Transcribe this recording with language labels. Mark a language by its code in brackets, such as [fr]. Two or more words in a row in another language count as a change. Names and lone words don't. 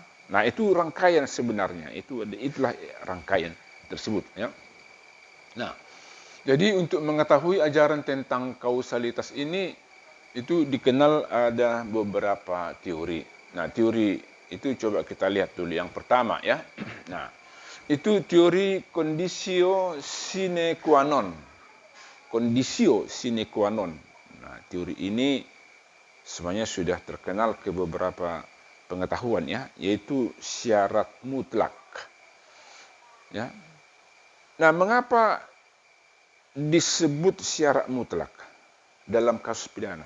[id] Nah, itu rangkaian sebenarnya. Itulah rangkaian tersebut. Ya. Nah, jadi untuk mengetahui ajaran tentang kausalitas ini, itu dikenal ada beberapa teori. Nah, teori itu coba kita lihat dulu. Yang pertama ya. Nah, itu teori [la] conditio sine qua non. Conditio sine qua non. [id] Nah, teori ini sebenarnya sudah terkenal ke beberapa pengetahuan ya, yaitu syarat mutlak. Ya. Nah, mengapa disebut syarat mutlak dalam kasus pidana?